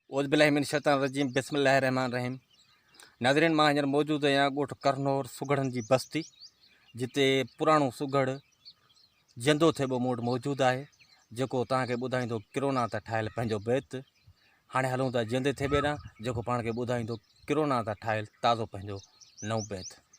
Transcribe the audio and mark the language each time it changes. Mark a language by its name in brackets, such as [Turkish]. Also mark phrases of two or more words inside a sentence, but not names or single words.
[Arabic] اعوذ باللہ من الشیطان الرجیم، بسم اللہ الرحمن الرحیم۔ [Sindhi] ناظرین، مان هينئر موجود آهيان ڳوٺ ڪرنور سگڙن جي بستي، جتي پراڻو سگڙ جيندو ٿيبو موٽ موجود آهي، جيڪو توهان کي ٻڌائيندو ڪرونا تي ٺاهيل پنهنجو بيت۔ هاڻي هلون ٿا جيندي ٿيبي ڏانهن، جيڪو پاڻ کي ٻڌائيندو ڪرونا تي ٺاهيل تازو پنهنجو نئون بيت۔